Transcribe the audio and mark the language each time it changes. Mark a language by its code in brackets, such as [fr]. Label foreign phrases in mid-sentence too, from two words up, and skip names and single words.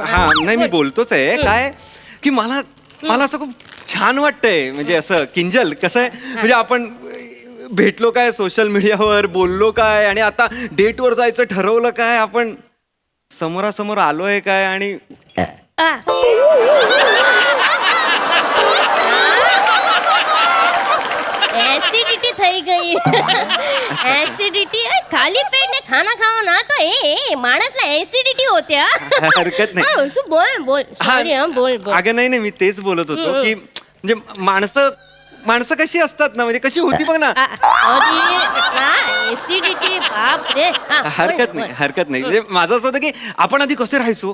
[mr] हा नाही मी बोलतोच आहे काय की मला मला असं खूप छान वाटतंय म्हणजे असं किंजल कसं आहे म्हणजे आपण भेटलो काय सोशल मीडियावर बोललो काय आणि आता डेटवर जायचं ठरवलं काय आपण समोरासमोर आलोय काय आणि [gu] एसिडिटी થઈ ગઈ. [hi] एसिडिटी खाली पेट ने खाना खाओ ना तो [mr] ए माणसला एसिडिटी होते हा. हरकत नाही. हा, तू बोल सॉरी हा बोल अगं नाही नाही मी तेच बोलत होतो की म्हणजे माणसं कशी असतात ना म्हणजे कशी होती बघ ना. एसिडिटी बाप रे हा, हरकत बोल, नाही हरकत नाही म्हणजे माझं असं होतं की आपण आधी कसे राहायचो